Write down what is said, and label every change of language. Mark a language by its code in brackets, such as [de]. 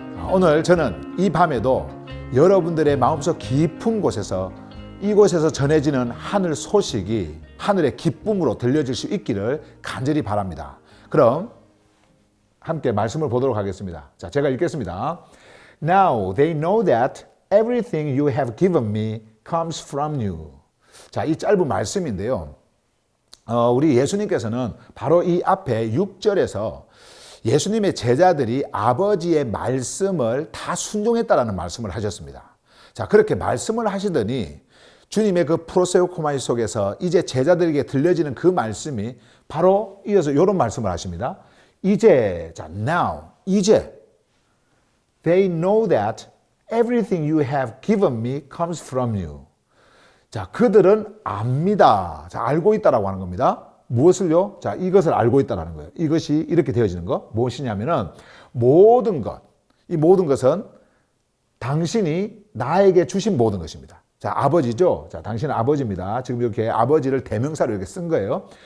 [ko] 오늘 저는 이 밤에도 여러분들의 마음속 깊은 곳에서 이곳에서 전해지는 하늘 소식이 하늘의 기쁨으로 들려질 수 있기를 간절히 바랍니다. 그럼 함께 말씀을 보도록 하겠습니다. 자, 제가 읽겠습니다. [en] Now they know that everything you have given me comes from you. [ko] 자, 이 짧은 말씀인데요. 우리 예수님께서는 바로 이 앞에 6절에서 예수님의 제자들이 아버지의 말씀을 다 순종했다라는 말씀을 하셨습니다. 자, 그렇게 말씀을 하시더니 주님의 그 프로세우코마이 속에서 이제 제자들에게 들려지는 그 말씀이 바로 이어서 이런 말씀을 하십니다. 이제, 자, [en] now, [ko] 이제 [en] they know that everything you have given me comes from you. [ko] 자, 그들은 압니다. 자, 알고 있다라고 하는 겁니다. 무엇을요? 자, 이것을 알고 있다라는 거예요. 이것이 이렇게 되어지는 것. 무엇이냐면은 모든 것, 이 모든 것은 당신이 나에게 주신 모든 것입니다. 자, 아버지죠. 자, 당신은 아버지입니다. 지금 이렇게 아버지를 대명사로 이렇게 쓴 거예요.